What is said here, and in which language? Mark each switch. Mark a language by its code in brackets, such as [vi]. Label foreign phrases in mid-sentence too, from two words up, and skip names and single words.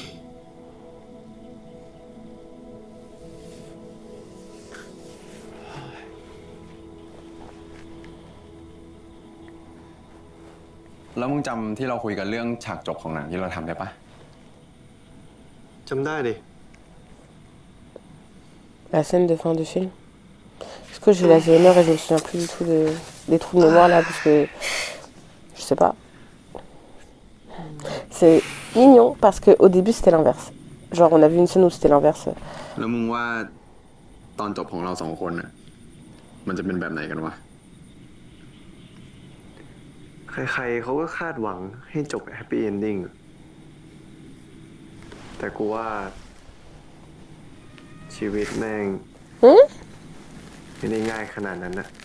[th] แล้วมึงจำที่เราคุยกันเรื่องฉากจบของหนังที่เราทำได้ปะ จำได้ดิ [fr] La scène de fin du film. Parce que j'ai l'Alzheimer et je me souviens plus du tout des trous de mémoire là, parce que je sais pas. C'est mignon parce qu'au début c'était l'inverse. Genre on a vu une scène où c'était l'inverse. [th] แล้วมึงว่าตอนจบของเราสองคนน่ะ มันจะเป็นแบบไหนกันวะ ใครๆเขาก็คาดหวังให้จบ [en] happy ending [th] แต่กูว่า ชีวิตแม่งไม่ได้ง่ายขนาดนั้นนะ